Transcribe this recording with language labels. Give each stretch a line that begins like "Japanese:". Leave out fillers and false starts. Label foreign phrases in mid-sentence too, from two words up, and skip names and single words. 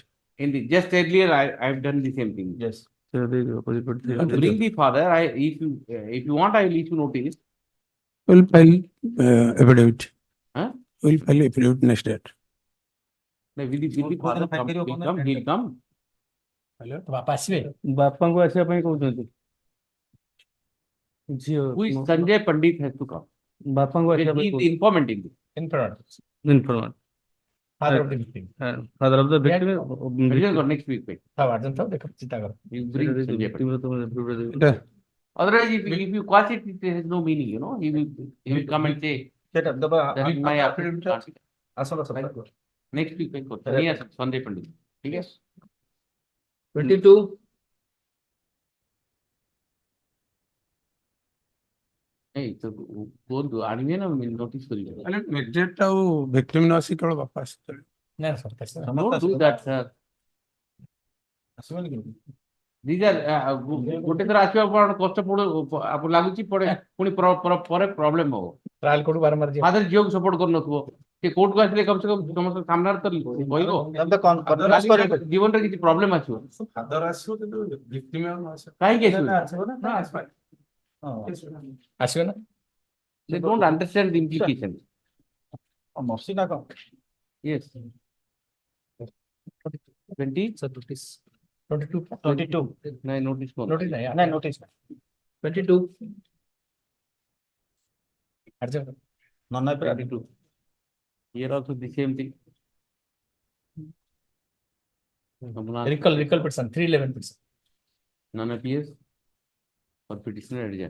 English: In the just earlier, I have done the same thing. Yes. Bring the father. If you want, I will issue notice. We'll file affidavit. Huh? We'll file affidavit next date. With the father he'll come.
Odia: ବାପା ଆସିବେ। ବାପାଙ୍କୁ ଆସିବା ପାଇଁ କହୁଛନ୍ତି।
English: Who is Sanjay Pandit has to come.
Odia: ବାପାଙ୍କୁ ଆସିବା
English: He
Odia: ପାଇଁ
English: is the informant in this. informant. Father of the victim. Father of the victim. Next week.
Odia: ଦେଖ ଚିନ୍ତା କର।
English: You bring Sanjay Pandit. Otherwise, if you quash it, it has no meaning, He will come and say, that is my affidavit. Next week, Sanjay Pandit. Okay? 22. Hey, so go
Odia: ଆଣିବେ ନା notice କରିବେ? Mediate ଆଉ victim ନ ଆସି କେବଳ ବାପା ଆସିଥିଲେ।
English: Don't do that, sir. These are
Odia: ଗୋଟେ ଥର ଆସିବା ପରେ କଷ୍ଟ ଲାଗୁଛି ପୁଣି ପରେ ପ୍ରୋବ୍ଲେମ ହବ। ଟ୍ରାଏଲ କୋର୍ଟ ବାରମ୍ବାର ଯିବ। ଫାଦର ଝିଅକୁ ସପୋର୍ଟ କରୁନଥିବ ସେ କୋର୍ଟକୁ ଆସିଲେ
Hindi: कम से कम
Odia: ସମସ୍ତ ସାମ୍ନାରେ ତ କହିବ ଜୀବନରେ କିଛି ପ୍ରୋବ୍ଲେମ ଆସିବ। ଫାଦର ଆସିବ କିନ୍ତୁ victim କାହିଁକି ଆସିବ? ଆସିବେ ନା?
English: They don't understand the implication.
Odia: ମର୍ସି ନା କଣ?
English: Yes. 20? 22.
Odia: ନାଇଁ notice କଣ? Notice ନାଇଁ notice 22.
English: No, 22. Here also the same thing. Recall person 311%. None appears for petitioner adjourned.